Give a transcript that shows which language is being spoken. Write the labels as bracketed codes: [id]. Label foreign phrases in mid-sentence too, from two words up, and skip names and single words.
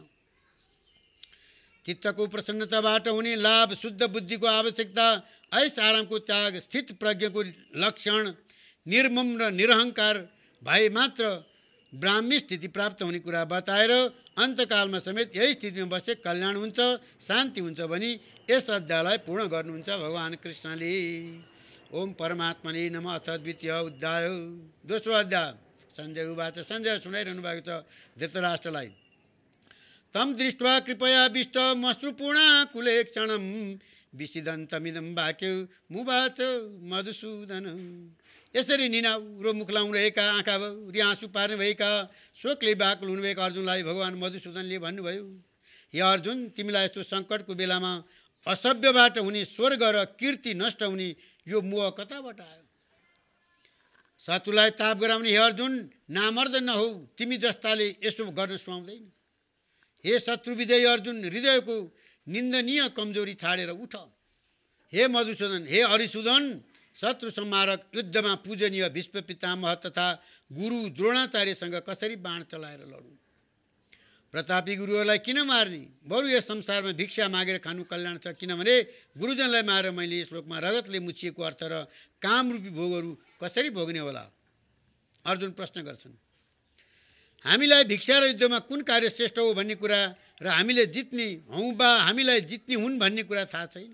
[ne] चित्तको प्रसन्नताबाट हुने लाभ, शुद्ध बुद्धिको आवश्यकता, ऐस आरामको त्याग, स्थित प्रज्ञको लक्षण, निर्मम र निरहङ्कार भए मात्र ब्राह्मी स्थिति प्राप्त हुने कुरा बताएर अन्तकालमा समेत यही स्थितिमा बसे कल्याण हुन्छ, शान्ति हुन्छ भनी यस अध्यायलाई पूर्ण गर्नुहुन्छ भगवान् कृष्णले। [sa] ओम परमात्मने नमः। अथ द्वितीय अध्याय। [ne] दोस्रो अध्याय। [sa] सञ्जय उवाच। [ne] सञ्जय सुनाइरहनु भएको छ धृतराष्ट्रलाई। [sa] तम दृष्ट्वा कृपया विष्टमश्रुपूर्णाकुले क्षणं विषिदन्तमिदं वाक्य मुवाच मधुसूदन। [ne] यसरी निनाउरो मुखलाउँ रहेका, आँखा रिआँसु पार्ने भएका, शोकले व्याकुल हुनुभएका अर्जुनलाई भगवान् मधुसूदनले भन्नुभयो, हे अर्जुन, तिमीलाई यस्तो सङ्कटको बेलामा असभ्यबाट हुने स्वर्ग र कीर्ति नष्ट हुने यो मोह कताबाट आयो? शत्रुलाई ताप गराउने हे अर्जुन, नामर्द नहौ, तिमी जस्ताले यसो गर्न सुहाउँदैन। हे शत्रु विजयी अर्जुन, हृदयको निन्दनीय कमजोरी छाडेर उठ। हे मधुसूदन, हे हरिसूदन, शत्रु संहारक युद्धमा पूजनीय भीष्म पितामह तथा गुरु द्रोणाचार्यसँग कसरी बाण चलाएर लडौँ? प्रतापी गुरुहरूलाई किन मार्ने? बरु यस संसारमा भिक्षा मागेर खानु कल्याण छ, किनभने गुरुजनलाई मारेर मैले यस लोकमा रगतले मुछिएको अर्थ र कामरूपी भोगहरू कसरी भोग्ने होला? अर्जुन प्रश्न गर्छन्। हामीलाई भिक्षा र युद्धमा कुन कार्य श्रेष्ठ हो भन्ने कुरा र हामीले जित्ने हौँ वा हामीलाई जित्ने हुन् भन्ने कुरा थाहा छैन।